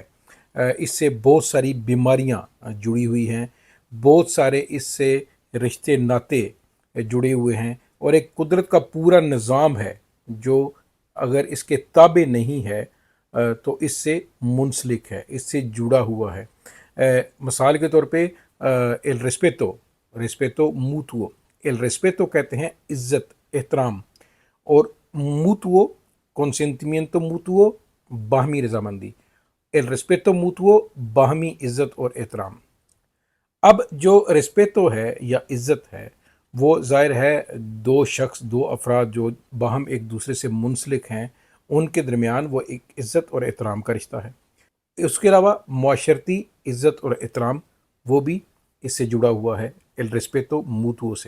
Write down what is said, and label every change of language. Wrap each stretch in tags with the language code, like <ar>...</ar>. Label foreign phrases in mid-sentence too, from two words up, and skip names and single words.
<ur>اس سے بہت ساری بیماریاں جڑی ہوئی ہیں، بہت سارے اس سے رشتے ناتے جڑے ہوئے ہیں، اور ایک قدرت کا پورا نظام ہے جو اگر اس کے تابع نہیں ہے تو اس سے منسلک ہے، اس سے جڑا ہوا ہے. مثال کے طور پہ</ur> <es>el respeto mutuo, el respeto</es> <ur>کہتے ہیں عزت احترام، اور</ur> <es>mutuo consentimiento mutuo</es> <ur>باہمی رضامندی,</ur> <es>el respeto mutuo</es> <ur>باہمی عزت اور احترام. اب جو ریسپیتو ہے یا عزت ہے وہ ظاہر ہے دو شخص، دو افراد جو باہم ایک دوسرے سے منسلک ہیں ان کے درمیان وہ ایک عزت اور احترام کا رشتہ ہے. اس کے علاوہ معاشرتی عزت اور احترام وہ بھی اس سے جڑا ہوا ہے</ur> <es>el respeto mutuo</es> <ur>से।</ur>